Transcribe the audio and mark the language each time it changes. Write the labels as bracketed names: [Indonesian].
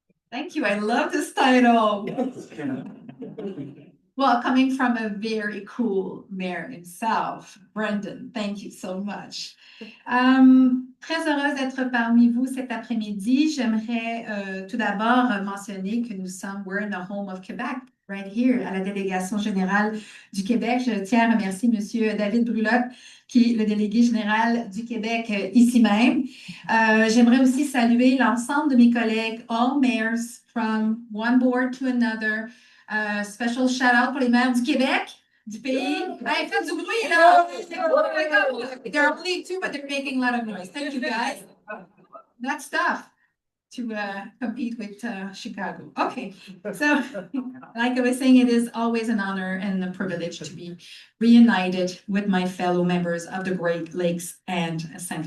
[English] Thank you. I love this title. Well, coming from a very cool mayor himself, Brendan, thank you so much. [French] Très heureuse d'être parmi vous cet après-midi. J'aimerais tout d'abord mentionner que [English] we're in the home of Quebec, right here, [French] à la délégation générale du Québec. Je tiens à remercier Monsieur David Brulotte, qui est le délégué général du Québec ici même. J'aimerais aussi saluer l'ensemble de mes collègues, [English] all mayors from one board to another. Special shout out [French] pour les maires du Québec. Du pays. Hey, faites du bruit, là! [English] They're only two, but they're making a lot of noise. Thank you, guys. That's tough to compete with Chicago. Okay, so like I was saying, it is always an honor and a privilege to be reunited with my fellow members of the Great Lakes and St.